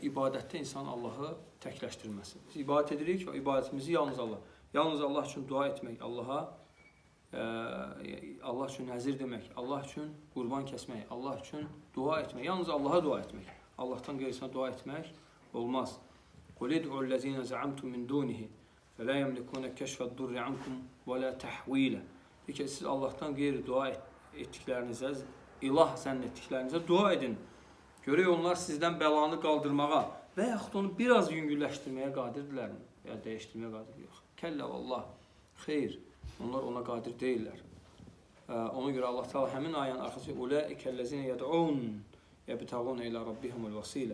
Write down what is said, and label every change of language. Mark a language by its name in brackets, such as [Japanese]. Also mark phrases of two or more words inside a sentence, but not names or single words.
[Azerbaijani] İbadətdə insan Allahı təkləşdirməsi. Biz ibadət edirik və ibadətimizi yalnız Allah üçün dua etmək, Allah üçün nəzir demək, Allah üçün qurban kəsmək, Allah üçün dua etmək, yalnız Allaha dua etmək. Allahdan qeyrisinə dua etmək olmaz. [Arabic] قُلْ اِدْعُوا الَّذ۪ينَ زَعَمْتُمْ مِنْ دُونِهِ فَلَا يَمْلِكُونَ كَشْفَ الدُّرِّ عَنْكُمْ وَلَا تَحْوِيلًا. [Azerbaijani] Peki siz Allah'tan qeyri dua etdiklərinizə, ilah zənn etdiklərinizə dua edin. Görək onlar sizdən bəlanı qaldırmağa və yaxud onu biraz yüngülləşdirməyə qadirdirlərmi? Ya dəyişdirməyə qadir yox. Kəllə vallah, xeyr, onlar ona qadir deyirlər. Ona görə Allah Teala həmin ayənin arxası [Arabic] أولئك الذين يدعون يبتغون إلى ربهم الوسيلة.